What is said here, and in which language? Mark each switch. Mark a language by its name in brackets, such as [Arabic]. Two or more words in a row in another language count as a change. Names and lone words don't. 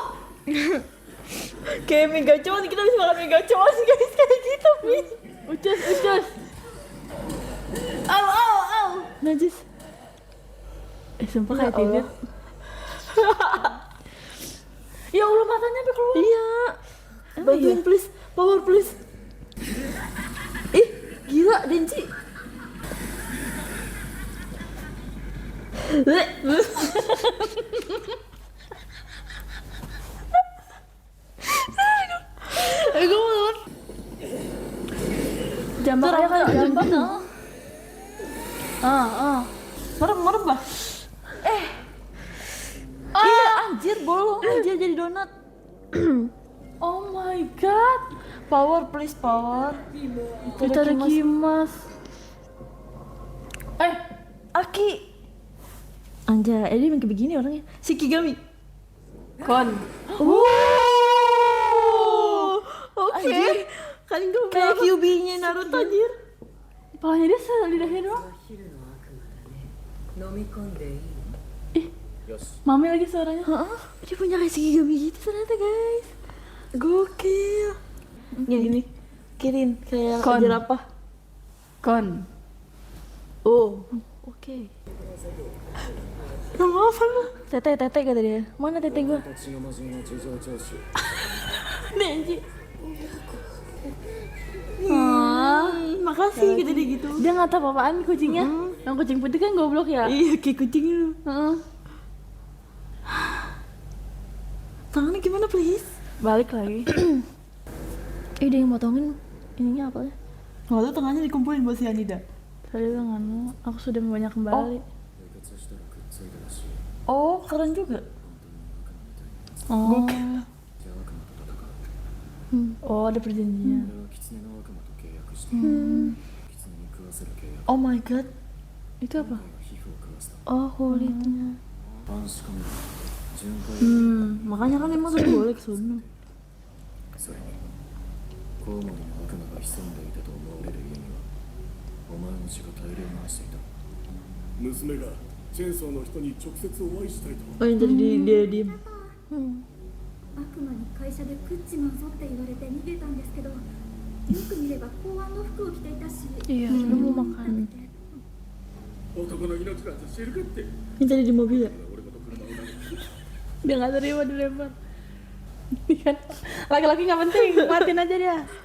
[Indonesian] Kayak megacon, kita bisa makan megacon guys, kayak gitu Mi. Ucus. Au. Najis. Sumpah Ya kayak titit. Ya Allah, matanya sampai keluar. Iya. Bantuin please, [English] power please. [Indonesian] Ih, gila Denci. Gue mau Jambak aja kan, jambak. merem bah. Iya anjir bolong aja jadi donat. [English] Oh my god. Power, please power. [Indonesian] Itadakimasu. Aki. Anjay, dia emang kayak begini orangnya. Shikigami. Kon. Oke. Kan gue kayak QB-nya Naruto anjir. Palanya dia selidahnya doang. [Japanese] 飲み込んでいい [Indonesian] Mami lagi suaranya. Heeh, dia punya kayak Shikigami gitu ternyata guys. Gokil. Yang gini. Kirin kayak Kon. jerapah. Kon. Oh, oke. Nama apa lu? Tete kata dia. Mana tete gua? [Japanese] 私の魔人の事情聴取 [Indonesian] Nih anjir. Makasih kata dia gitu. Dia nggak tahu apa-apaan kucingnya. Yang kucing putih kan goblok ya. Iya kayak kucing lu. Heeh. Tangannya gimana please? Balik lagi. Dia yang motongin ininya apa ya? Nggak tahu tangannya dikumpulin buat si Anida. Tadi bilang anu, aku sudah banyak kembali. [Japanese] 流血したらくっついたらしい [Indonesian] Oh, keren juga. Oh. [Japanese] じゃあ悪魔と戦う [Indonesian] Oh, ada perjanjian. [Japanese] 俺は狐の悪魔と契約して狐に食わせる契約 [English] Oh my god. [Indonesian] Itu apa? [Japanese] 俺が皮膚を食わせた [Indonesian] Oh, kulitnya. [Japanese] 監視カメラ巡回 [Indonesian] Makanya kan emang tadi boleh ke sono. [Japanese] それにコウモリの悪魔が潜んでいたと思われる家にはお前の血が大量にしていた娘がチェーンソーの人に直接お会いしたいと [Indonesian] Oh yang tadi dia diem. [Japanese] 悪魔に会社で食っちまうぞって言われて逃げたんですけど、よく見れば公安の服を着ていたし、 [Indonesian] Iya, sudah mau makan. [Japanese] 男の命なんて知るかって [Indonesian] Yang tadi di mobil ya? [Japanese] 俺ごと車を投げて [Indonesian] Dia nggak terima dilempar. Kan laki-laki nggak penting, matiin aja dia.